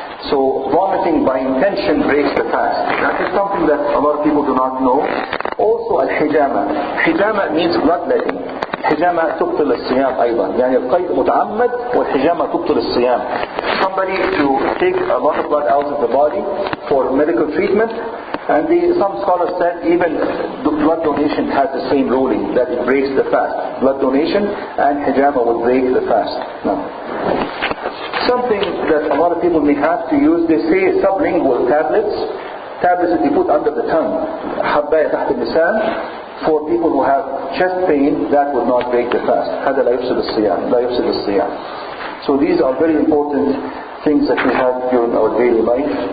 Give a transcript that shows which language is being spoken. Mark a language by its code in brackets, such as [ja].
[en] So vomiting by intention breaks the fast. That is something that a lot of people do not know. Also الحجامة. حجامة means bloodletting. [ar] حجامة تبطل الصيام أيضا. يعني القيء متعمد والحجامة تبطل الصيام. [en] Somebody to take a lot of blood out of the body for medical treatment, and some scholars said even the blood donation has the same ruling, that it breaks the fast. Blood donation and hijama will break the fast. Now, something that a lot of people may have to use, they say sublingual tablets that you put under the tongue, [ar] حباية تحت اللسان, [en] for people who have chest pain, that will not break the fast. [ar] هذا لا يفسد الصيام, لا يفسد الصيام. [en] So these are very important things that we have during our daily life.